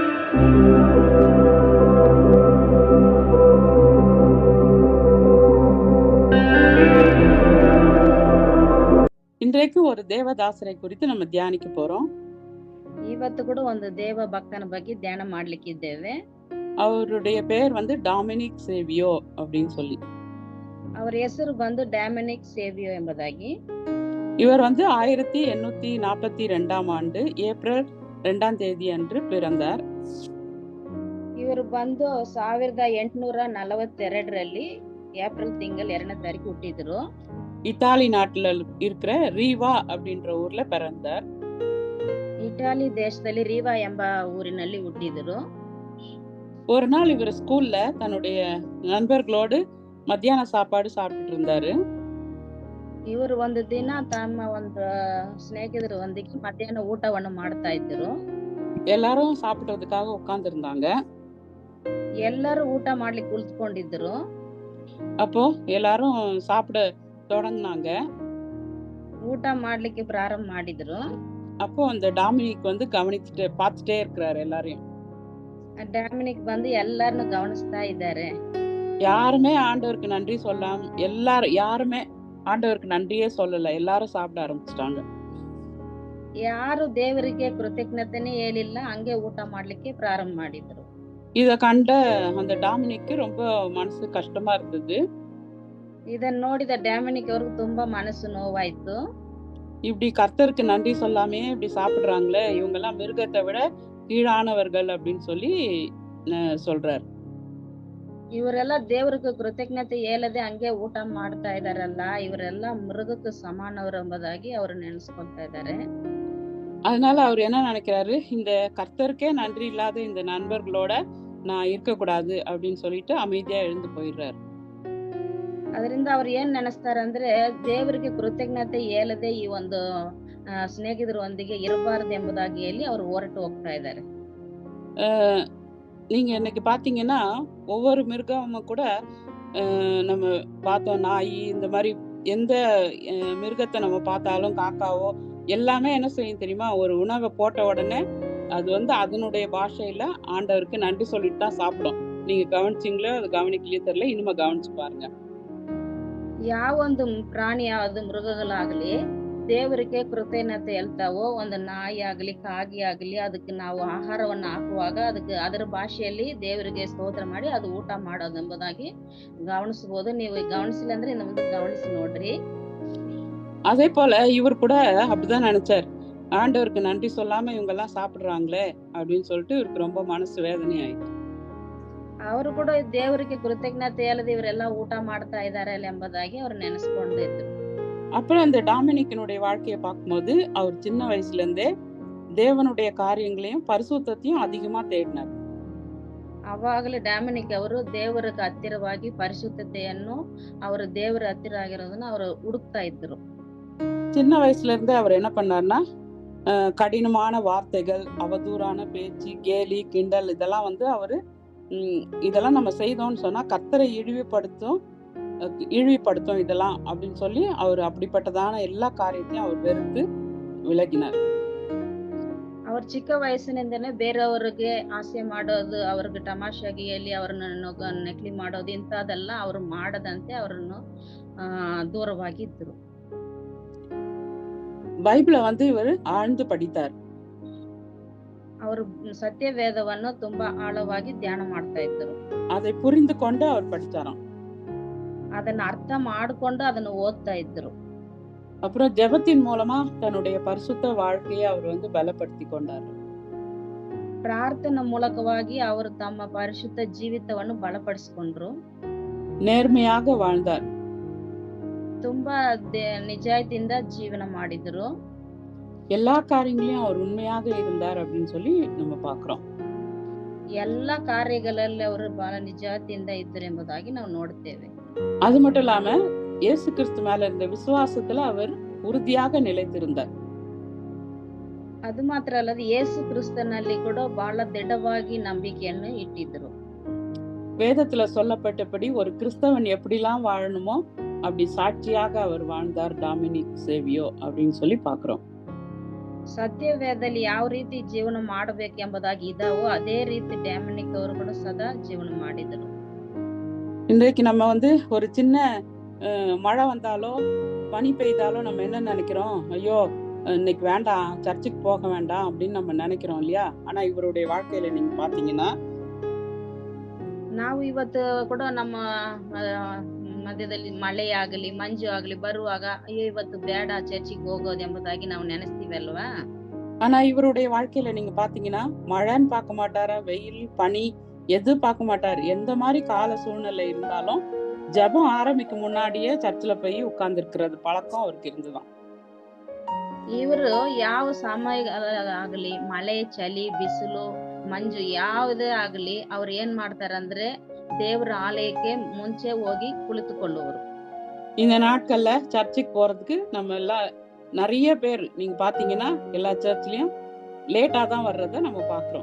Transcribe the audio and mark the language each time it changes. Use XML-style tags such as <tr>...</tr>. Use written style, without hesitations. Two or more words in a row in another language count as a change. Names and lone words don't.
<ta>இன்றைக்கு ஒரு ದೇವದಾಸரை குறித்து நம்ம தியானிக்க போறோம்.</ta> <kn>ಇವತ್ತು ಕೂಡ ಒಂದು ದೇವ ಭಕ್ತನ ಬಗ್ಗೆ ಧ್ಯಾನ ಮಾಡ್ಲಿಕ್ಕಿದ್ದೇವೆ.</kn> <ta>அவருடைய பெயர் டாமினிக் சேவியோ அப்படின்னு சொல்லி.</ta> <kn>ಅವರ ಹೆಸರು ಬಂದು டாமினிக் சேவியோ ಎಂಬುದಾಗಿ.</kn> <ta>இவர் 1842 ஆண்டு ஏப்ரல் 2ஆம் தேதி அன்று பிறந்தார்.</ta> <kn>ಇವರು ಬಂದು 1842ರಲ್ಲಿ ಏಪ್ರಿಲ್ ತಿಂಗಳ 2ನೇ ತಾರೀಕು ಹುಟ್ಟಿದ್ರು.</kn> <ta>இத்தாலி நாட்டுல இருக்கிற ரீவா அப்படின்ற ஊர்ல பிறந்தார்.</ta> <kn>இத்தாலி தேசದಲ್ಲಿ ரீவா ಎಂಬ ಊರಿನಲ್ಲಿ ಹುಟ್ಟಿದ್ರು.</kn> <ta>ஒரு நாள் இவர் ஸ்கூல்ல தன்னுடைய நண்பர்களோடு மத்தியான சாப்பாடு சாப்பிட்டுட்டு இருந்தாரு.</ta> <kn>ಇವರು ಒಂದು ದಿನ ತಮ್ಮ ಒಂದು ಸ್ನೇಹಿತರೊಂದಿಗೆ ಮಧ್ಯಾಹ್ನ ಊಟವನ್ನು ಮಾಡ್ತಾ ಇದ್ರು.</kn> <ta>எல்லாரும் சாப்பிடுறதுக்காக உட்கார்ந்து இருந்தாங்க.</ta> <kn>ಎಲ್ಲರೂ ಊಟ ಮಾಡ್ಲಿಕ್ಕೆ ಕುಳಿತುಕೊಂಡಿದ್ರು.</kn> <ta>அப்போ எல்லாரும் சாப்பிட தொடங்கினாங்க.</ta> <kn>ಊಟ ಮಾಡ್ಲಿಕ್ಕೆ ಪ್ರಾರಂಭ ಮಾಡಿದ್ರು.</kn> <ta>அப்போ அந்த டாமினிக் கவனிச்சுட்டு பார்த்துட்டே இருக்கிறாரு எல்லாரையும்.</ta> <kn>டாமினிக் ಬಂದು எல்லாರನ್ನು ಗಮನಿಸ್ತಾ ಇದ್ದಾರೆ.</kn> <ta>யாருமே ஆண்டவருக்கு நன்றி சொல்லாம யாருமே ஆண்டவருக்கு நன்றியே சொல்லல. எல்லாரும் சாப்பிட ஆரம்பிச்சிட்டாங்க.</ta> <kn>ಯಾರು ದೇವರಿಗೆ ಕೃತಜ್ಞತೆನೇ ಹೇಳಿಲ್ಲ, ಹಂಗೆ ಊಟ ಮಾಡ್ಲಿಕ್ಕೆ ಪ್ರಾರಂಭ ಮಾಡಿದ್ರು.</kn> <ta>இத கண்ட அந்த டாமினிக்கு ரொம்ப மனசு கஷ்டமா இருந்தது.</ta> <kn>ಇದನ್ನ ನೋಡಿದ டாமினிக் ಅವ್ರಿಗೆ ತುಂಬಾ ಮನಸ್ಸು ನೋವಾಯ್ತು.</kn> <ta>இப்படி கர்த்தருக்கு நன்றி சொல்லாமே இப்படி சாப்பிடுறாங்களே, இவங்க எல்லாம் மிருகத்தை விட கீழானவர்கள் அப்படின்னு சொல்லி சொல்றாரு.</ta> <kn>ಇವರೆಲ್ಲ ದೇವರಿಗೆ ಕೃತಜ್ಞತೆ ಹೇಳದೆ ಹಂಗೆ ಊಟ ಮಾಡ್ತಾ ಇದಾರಲ್ಲ, ಇವರೆಲ್ಲ மிருகಕ್ಕೆ ಸಮಾನವರು ಎಂಬುದಾಗಿ ಅವರು ನೆನೆಸ್ಕೊಳ್ತಾ ಇದ್ದಾರೆ.</kn> <ta>அதனால அவர் என்ன நினைக்கிறாரு, இந்த கர்த்தருக்கே நன்றி இல்லாத இந்த நண்பர்களோட நான் இருக்கக்கூடாது அப்படின்னு சொல்லிட்டு அமைதியா எழுந்து போயிடுறாரு.</ta> <kn>ಅದರಿಂದ ಅವ್ರು ಏನ್ ನೆನೆಸ್ತಾರೆ ಅಂದ್ರೆ, ದೇವರಿಗೆ ಕೃತಜ್ಞತೆ ಹೇಳದೆ ಈ ಒಂದು ಸ್ನೇಹಿತರೊಂದಿಗೆ ಇರಬಾರದು ಎಂಬುದಾಗಿ ಹೇಳಿ ಅವರು ಹೊರಟು ಹೋಗ್ತಾ ಇದ್ದಾರೆ.</kn> <ta>நீங்க இன்னைக்கு பாத்தீங்கன்னா ஒவ்வொரு மிருகமும் கூட நம்ம பார்த்தோம், நாய் இந்த மாதிரி எந்த மிருகத்தை நம்ம பார்த்தாலும், காக்காவோ எல்லாமே என்ன செய்யும் தெரியுமா, ஒரு உணவை போட்ட உடனே அது அதனுடைய பாஷையில ஆண்டவருக்கு நன்றி சொல்லிட்டு தான் சாப்பிடும். நீங்க கவனிச்சிங்களோ அது கவனிக்கலையோ தெரியல, இனிமே கவனிச்சு பாருங்க.</ta> <kn>ಯಾವ ಒಂದು ಪ್ರಾಣಿ ಯಾವ್ದು ಮೃಗಗಳಾಗ್ಲಿ ದೇವರಿಗೆ ಕೃತಜ್ಞತೆ ಹೇಳ್ತಾವೋ, ಒಂದು ನಾಯಿ ಆಗ್ಲಿ ಕಾಗಿ ಆಗ್ಲಿ ಅದಕ್ಕೆ ನಾವು ಆಹಾರವನ್ನು ಹಾಕುವಾಗ ಅದಕ್ಕೆ ಅದರ ಭಾಷೆಯಲ್ಲಿ ದೇವರಿಗೆ ಸ್ತೋತ್ರ ಮಾಡಿ ಅದು ಊಟ ಮಾಡೋದು ಎಂಬುದಾಗಿ ಗಮನಿಸಬಹುದು. ನೀವು ಗಮನಿಸಿಲ್ಲ ಅಂದ್ರೆ ಇನ್ನು ಮುಂದೆ ಗಮನಿಸಿ ನೋಡ್ರಿ.</kn> <ta>அதே போல இவர் கூட அப்படிதான் நினைச்சார். ஆண்டவருக்கு நன்றி சொல்லாம இவங்க எல்லாம் சாப்பிடுறாங்களே அப்படின்னு சொல்லிட்டு இவருக்கு ரொம்ப மனசு வேதனை ஆயிடுச்சு.</ta> <kn>ಅವರು ಕೂಡ ದೇವರಿಗೆ ಕೃತಜ್ಞತೆ ಹೇಳದೆ ಇವರೆಲ್ಲ ಊಟ ಮಾಡ್ತಾ ಇದ್ದಾರೆ ಎಂಬುದಾಗಿ ಅವ್ರು ನೆನೆಸ್ಕೊಂಡಿದ್ರು.</kn> <ta>அப்புறம் இந்த டாமினிக்கினுடைய வாழ்க்கையை பார்க்கும்போது அவர் சின்ன வயசுல இருந்தே தேவனுடைய காரியங்களையும் பரிசுத்தத்தையும் அதிகமா தேடினார்.</ta> <kn>ಅವಾಗಲೇ டாமினிக் ಅವರು ದೇವರಿಗೆ ಹತ್ತಿರವಾಗಿ ಪರಿಶುದ್ಧತೆಯನ್ನು ಅವರು ದೇವರ ಹತ್ತಿರ ಆಗಿರೋದನ್ನ ಅವರು ಹುಡುಕ್ತಾ ಇದ್ರು.</kn> <ta>சின்ன வயசுல இருந்தே அவர் என்ன பண்ணார்னா, கடினமான வார்த்தைகள், அவதூறான பேச்சு, கேலி கிண்டல் இதெல்லாம் அவரு இதெல்லாம் நம்ம செய்தோம்னு சொன்னா கர்த்தரை இழிவுபடுத்தும் இதெல்லாம் அப்படின்னு சொல்லி அவர் அப்படிப்பட்டதான எல்லா காரியத்தையும் அவர் வெறுத்து விலகினார்.</ta> <kn>ಅವ್ರ ಚಿಕ್ಕ ವಯಸ್ಸಿನಿಂದನೇ ಬೇರೆಯವರಿಗೆ ಹಾಸ್ಯ ಮಾಡೋದು, ಅವ್ರಿಗೆ ತಮಾಷೆಯಾಗಿ ಹೇಳಿ ಅವ್ರನ್ನ ನಕಲಿ ಮಾಡೋದು ಇಂಥದೆಲ್ಲ ಅವರು ಮಾಡದಂತೆ ಅವರನ್ನು ದೂರವಾಗಿದ್ರು.</kn> <ta>பைபிளை இவர் ஆழ்ந்து படித்தார்.</ta> <kn>ಅವರು ಸತ್ಯ ವೇದವನ್ನು ತುಂಬಾ ಆಳವಾಗಿ ಧ್ಯಾನ ಮಾಡ್ತಾ ಇದ್ರು.</kn> <ta>அதை புரிந்து கொண்டு அவர் படிச்சாராம்.</ta> <kn>ಅದನ್ನ ಅರ್ಥ ಮಾಡಿಕೊಂಡು ಅದನ್ನ ಓದ್ತಾ ಇದ್ರು.</kn> <ta>அப்புறம் ஜெபத்தின் மூலமா தன்னுடைய பரிசுத்த வாழ்க்கையை அவர் பலப்படுத்தி கொண்டார்.</ta> <kn>ಪ್ರಾರ್ಥನೆ ಮೂಲಕವಾಗಿ ಅವರು ತಮ್ಮ ಪರಿಶುದ್ಧ ಜೀವಿತವನ್ನು ಬಲಪಡಿಸಿಕೊಂಡ್ರು.</kn> <ta>நேர்மையாக வாழ்ந்தார்.</ta> <kn>ತುಂಬಾ ನಿಜಾಯಿತಿಯಿಂದ ಜೀವನ ಮಾಡಿದ್ರು.</kn> <ta>எல்லா காரியங்களையும் அவர் உண்மையாக இருந்தார் அப்படின்னு சொல்லி நம்ம பார்க்கிறோம்.</ta> <kn>எல்லா ಕಾರ್ಯಗಳಲ್ಲಿ ಅವರು ಬಹಳ ನಿಜಾಯಿತಿಯಿಂದ ಇದ್ದರು ಎಂಬುದಾಗಿ ನಾವು ನೋಡ್ತೇವೆ.</kn> <ta>அது மட்டும் இல்லாம இயேசு கிறிஸ்து மேல இருந்த விசுவாசத்துல அவர் உறுதியாக நிலைத்திருந்தார்.</ta> <kn>ಅದು ಮಾತ್ರ ಅಲ್ಲದೆ ಯೇಸು ಕ್ರಿಸ್ತನಲ್ಲಿ ಕೂಡ ಬಹಳ ದೃಢವಾಗಿ ನಂಬಿಕೆಯನ್ನು ಇಟ್ಟಿದ್ರು.</kn> <ta>வேதத்துல சொல்லப்பட்டபடி ஒரு கிறிஸ்தவன் எப்படிலாம் வாழணுமோ அப்படி சாட்சியாக அவர் வாழ்ந்தார் டாமினிக் சேவியோ அப்படின்னு சொல்லி பாக்குறோம்.</ta> <kn>ಸತ್ಯವೇದದಲ್ಲಿ ಯಾವ ರೀತಿ ಜೀವನ ಮಾಡಬೇಕೆಂಬುದಾಗಿ ಇದಾವೋ ಅದೇ ರೀತಿ ಡ್ಯಾಮನಿಕ್ ಅವರು ಕೂಡ ಸದಾ ಜೀವನ ಮಾಡಿದರು.</kn> <ta>இன்றைக்கு நம்ம ஒரு சின்ன மழை வந்தாலோ, பனி பெய்தாலோ நம்ம என்ன நினைக்கிறோம்? ஐயோ! இன்னைக்கு வேண்டாம், சர்ச்சுக்கு போக வேண்டாம் அப்படின்னு நம்ம நினைக்கிறோம் இல்லையா? ஆனா இவருடைய வாழ்க்கையில நீங்க பார்த்தீங்கன்னா,</ta> <kn>ನಾವು ಇವತ್ತು ಕೂಡ ನಮ್ಮ ಆ, ಮಧ್ಯದಲ್ಲಿ ಮಳೆ ಆಗಲಿ ಮಂಜು ಆಗಲಿ ಬರುವಾಗ ಅಯ್ಯೋ ಇವತ್ತು ಬೇಡ ಚರ್ಚಿಗೆ ಹೋಗೋದು ಎಂಬುದಾಗಿ ನಾವು ನೆನೆಸ್ತೀವಿ ಅಲ್ವಾ?</kn> <ta>ஆனா இவருடைய வாழ்க்கையில நீங்க பார்த்தீங்கன்னா, மழைன்னு பார்க்க மாட்டாரா, வெயில், பனி எது பார்க்க மாட்டாரு. எந்த மாரி கால சூழ்நிலை இருந்தாலும், ஜெபம் ஆரம்பிக்கும் முன்னாடியே சர்ச்சுல போய் உட்கார்ந்திருக்கிறது பழக்கம் அவருக்கு இருந்துதாம்.</ta> <kn>ಇವರು ಯಾವ ಸಮಯ ಆಗಲಿ ಮಳೆ ಚಳಿ ಬಿಸಿಲು ಮಂಜು ಯಾವುದೇ ಆಗಲಿ ಅವ್ರು ಏನ್ ಮಾಡ್ತಾರಂದ್ರೆ ದೇವರ ಆಲಯಕ್ಕೆ ಮುಂಚೆ ಹೋಗಿ ಕುಳಿತುಕೊಳ್ಳುವರು.</kn> <ta>இந்த நாட்கள்ல சர்ச்சுக்கு போறதுக்கு நம்ம எல்லாம் நெறைய பேர் நீங்க பார்த்தீங்கன்னா, எல்லா சர்ச்லயும் லேட்டா தான் வர்றத நம்ம பார்க்கிறோம்.</ta>